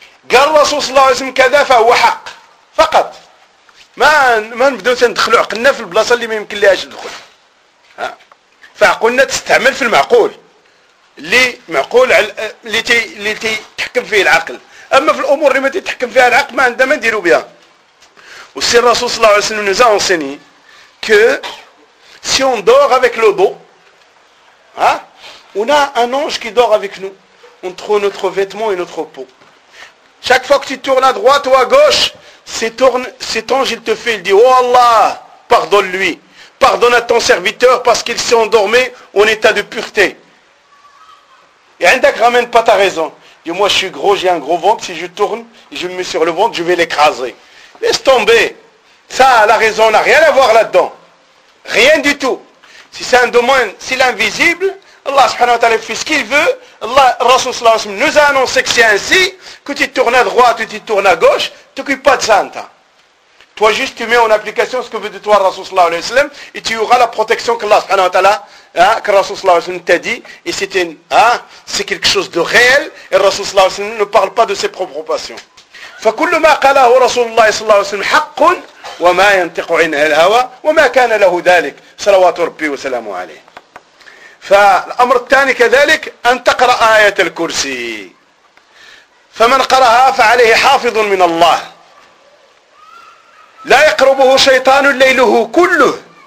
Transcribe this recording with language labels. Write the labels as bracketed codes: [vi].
[ar] قال الرسول صلى الله عليه وسلم كذا فهو حق فقط. ما نبداو ندخلوا عقلنا في البلاصه اللي ما يمكن ليهاش تدخل. ها فعقولنا تستعمل في المعقول اللي معقول اللي تحكم فيه العقل. اما في الامور اللي ما تتحكم فيها العقل ما عندنا ما نديروا بها. [fr] والسير الرسول صلى الله عليه وسلم nous a enseigné que si on dort avec le dos, hein, on a un ange qui dort avec nous entre notre vêtement et notre peau. Chaque fois que tu tournes à droite ou à gauche, cet ange il te fait, il dit oh Allah, pardonne-lui, pardonne à ton serviteur parce qu'il s'est endormi en état de pureté. Et عندك ramène pas ta raison. Dis-moi, je suis gros, j'ai un gros ventre. Si je tourne et je me mets sur le ventre, je vais l'écraser. Laisse tomber. Ça, la raison n'a rien à voir là-dedans. Rien du tout. Si c'est un domaine, si l'invisible, Allah subhanahu wa ta'ala fait ce qu'il veut. Allah, Rasoul sallallahu alayhi wa sallam, nous a annoncé que c'est ainsi. Que tu tournes à droite ou tu tournes à gauche, tu t'occupes pas de ça. Toi, juste, tu mets en application ce que veut de toi Rasoul sallallahu alayhi wa sallam et tu auras la protection que Allah subhanahu wa ta'ala. Hein, que le Rasoul sallallahu alayhi wa sallam t'a dit et c'est quelque chose de réel et le Rasoul sallallahu alayhi wa sallam ne parle pas de ses propres passions. [ar] فكلما قاله رسول الله صلى الله عليه وسلم حق وما ينطق عنه الهوى وما كان له ذلك صلوات ربي وسلامه عليه. فالأمر الثاني كذلك أن تقرأ آية الكرسي. فمن قرأها فعليه حافظ من الله، لا يقربه شيطان ليله كله.